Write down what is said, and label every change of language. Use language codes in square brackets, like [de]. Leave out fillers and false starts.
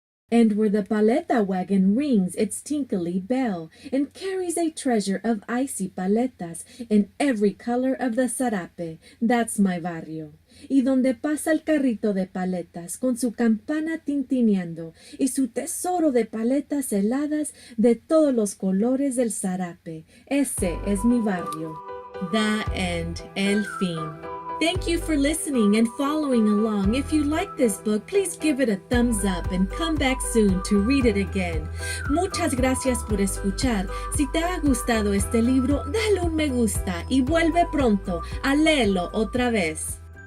[en] And where the paleta wagon rings its tinkly bell and carries a treasure of icy paletas in every color of the zarape. That's my barrio. [es] Y donde pasa el carrito de paletas con su campana tintineando y su tesoro de paletas heladas de todos los colores del zarape. Ese es mi barrio. [en] The end. [es] El fin. [en] Thank you for listening and following along. If you like this book, please give it a thumbs up and come back soon to read it again. [es] Muchas gracias por escuchar. Si te ha gustado este libro, dale un me gusta y vuelve pronto a leerlo otra vez.